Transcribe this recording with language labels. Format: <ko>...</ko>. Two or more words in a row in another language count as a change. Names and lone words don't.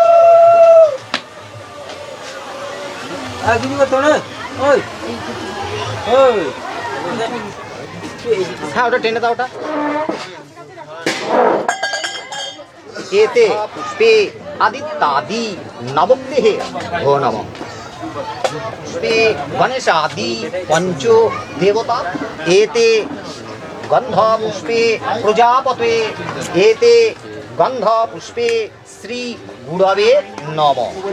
<bn>আর কিছু করতো না ওই হ্যাঁ ওটা টেনে দাও ওটা</bn> <sa>एते पुष्पे आदित्यादि नवग्रहे भो नमः पुष्पे गणेशादि पंचो देवता एते गंध पुष्पे प्रजापते एते गंध पुष्पे श्री गुरवे नमः</sa>